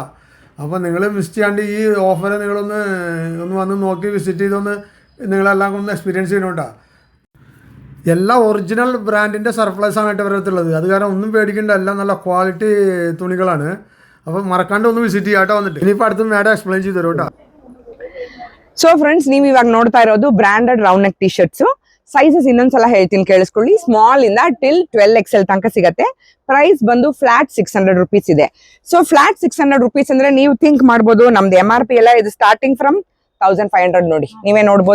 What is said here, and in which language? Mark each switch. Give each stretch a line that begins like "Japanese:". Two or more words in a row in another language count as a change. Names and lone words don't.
Malayalam: അപ്പോൾ നിങ്ങൾ മിസ് ചെയ്യാണ്ട് ഈ ഓഫർ നിങ്ങളൊന്ന് വന്ന് നോക്കി വിസിറ്റ് ചെയ്തൊന്ന് നിങ്ങളെല്ലാം ഒന്ന് എക്സ്പീരിയൻസ് ചെയ്യണോട്ടാ. എല്ലാ ഒറിജിനൽ ബ്രാൻഡിൻ്റെ സർപ്ലസ് ആണ് കേട്ടോ ഇവരത്തുള്ളത്. അത് കാരണം ഒന്നും പേടിക്കേണ്ട, എല്ലാം നല്ല ക്വാളിറ്റി തുണികളാണ്. അപ്പോൾ മറക്കാണ്ട് ഒന്ന് വിസിറ്റ് ചെയ്യാട്ടോ വന്നിട്ട്. ഇനിയിപ്പോൾ അടുത്ത് മാഡം എക്സ്പ്ലെയിൻ ചെയ്ത് തരും കേട്ടോ.
Kannada: ಸೊ ಫ್ರೆಂಡ್ಸ್, ನೀವು ಇವಾಗ ನೋಡ್ತಾ ಇರೋದು
English: branded round neck t shirts.
Kannada: ಸೈಜಸ್ ಇನ್ನೊಂದ್ಸಲ ಹೇಳ್ತೀನಿ ಕೇಳಿಸ್ಕೊಳ್ಳಿ. ಸ್ಮಾಲ್ ಇಂದ ಟಿಲ್ 12XL ತನಕ ಸಿಗತ್ತೆ. ಪ್ರೈಸ್ ಬಂದು
English: flat 600 rupees
Kannada: ಇದೆ. ಸೊ
English: flat 600 rupees
Kannada: ಅಂದ್ರೆ ನೀವು ಥಿಂಕ್ ಮಾಡ್ಬೋದು ನಮ್ದು MRP ಎಲ್ಲ ಇದು
English: starting from 1500
Kannada: ನೋಡಿ, ನೀವೇ ನೋಡ್ಬೋದು.